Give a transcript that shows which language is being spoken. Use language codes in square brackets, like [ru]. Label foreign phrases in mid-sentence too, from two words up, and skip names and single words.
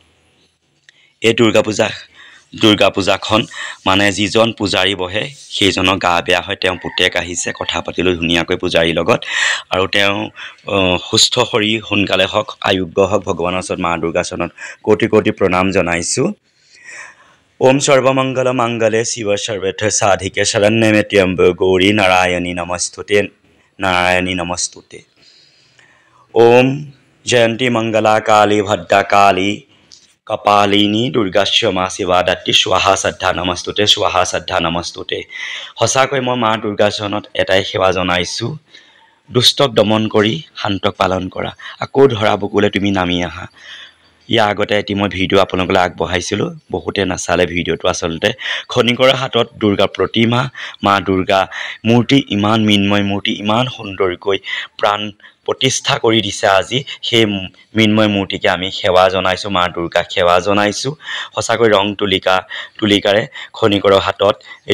[as] এই দুৰ্গা পূজাখন মানে যিজন পূজাৰী বহে সেইজনৰ গা বেয়া হয় তেওঁ পুতেক আহিছে কথা পাতিলৈ ধুনীয়াকৈ পূজাৰীৰ লগত আৰু তেওঁ সুস্থ শৰীৰ সোনকালে হওক আয়োগ্য হওক ভগৱানৰ ওচৰত মা দুৰ্গা চৰণত কোটি কোটি প্ৰণাম জনাইছো [sa] ओम सर्वमंगल मंगले शिव सर्वत्र साधिके शरण्ये त्र्यंबके गौरी नारायणी नमस्तुते ओम जयंती मंगला काली भद्रा काली कपालिनी दुर्गाक्षमा शिवा दात्री स्वाहा श्रद्धा नमस्तुते [as] सचाকৈ মই মা দুৰ্গা চৰণত এটাই সেৱা জনাইছো দুষ্টক দমন কৰি শান্তক পালন কৰা আকৌ ধৰা বুকুলে তুমি নামি আহা ইয়াৰ আগতে এটি মই ভিডিঅ' আপোনালোকলৈ আগবঢ়াইছিলোঁ বহুতে নাচালে ভিডিঅ'টো আচলতে খনিকৰ হাতত দুৰ্গা প্ৰতিমা মা দুৰ্গা মূৰ্তি ইমান মিন্ময় মূৰ্তি ইমান সুন্দৰকৈ প্ৰাণ প্ৰতিষ্ঠা কৰি দিছে আজি সেই মিন্ময় মূৰ্তিকে আমি সেৱা জনাইছো মা দুৰ্গাক সেৱা জনাইছো সঁচাকৈ ৰং তুলিকাৰে খনিকৰ হাতত এই